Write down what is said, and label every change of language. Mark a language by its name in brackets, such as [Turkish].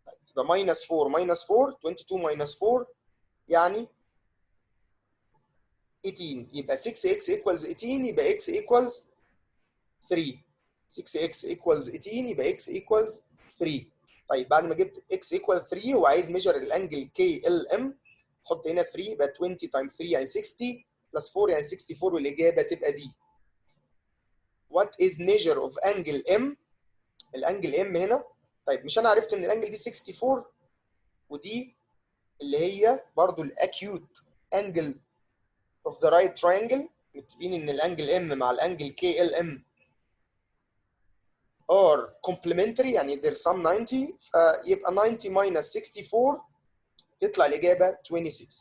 [English] يبقى minus 4 minus 4 22 minus 4 يعني 18. يبقى 6x equals 18، يبقى x equals 3. 6x equals 18 يبقى x equals 3. [Arabic] طيب بعد ما جبت x equals 3 وعايز ميجر الانجل KLM، حط هنا 3 يبقى [English] 20 times 3 [Arabic] يعني 60 plus 4 يعني 64، والاجابه تبقى دي. [English] What is measure of angle M؟ [Arabic] الانجل M هنا. طيب مش انا عرفت ان الانجل دي 64 ودي اللي هي برضو الاكيوت انجل [English] of the right triangle. [Arabic] متفقين ان الانجل M مع الانجل KLM [English] are complementary [Arabic] يعني [English] they're sum 90، [Arabic] فيبقى [English] 90 minus 64 [Arabic] تطلع الإجابة 26.